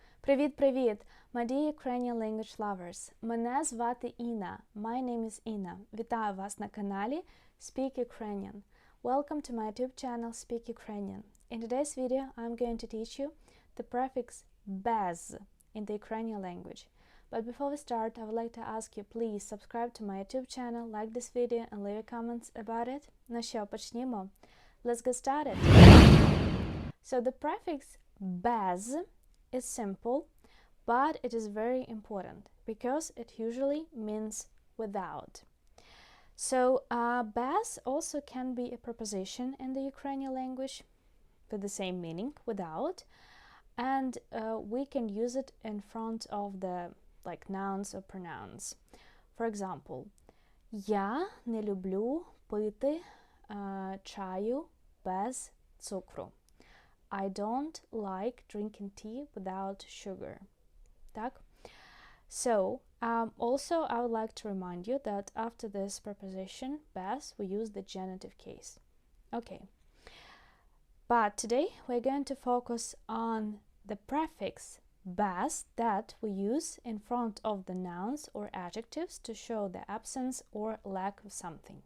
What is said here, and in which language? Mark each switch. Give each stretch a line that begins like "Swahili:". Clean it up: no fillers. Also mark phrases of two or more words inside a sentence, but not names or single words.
Ukrainian: Привіт-привіт!
English: My dear Ukrainian language lovers!
Ukrainian: Мене звати Інна.
English: My name is
Ukrainian: Inna. Вітаю вас на каналі Speak Ukrainian.
English: Welcome to my YouTube channel Speak Ukrainian. In today's video, I'm going to teach you the prefix BEZ in the Ukrainian language. But before we start, I would like to ask you, please subscribe to my YouTube channel, like this video and leave comments about it.
Ukrainian: Ну що, почнімо?
English: Let's get started. So the prefix BEZ is simple, but it is very important because it usually means without. So bez also can be a preposition in the Ukrainian language with the same meaning, without, and we can use it in front of the nouns or pronouns. For example,
Ukrainian: я не люблю пити чаю без цукру.
English: I don't like drinking tea without sugar.
Ukrainian: Так?
English: So, also I would like to remind you that after this preposition, bez, we use the genitive case. Okay. But today we're going to focus on the prefix bez that we use in front of the nouns or adjectives to show the absence or lack of something.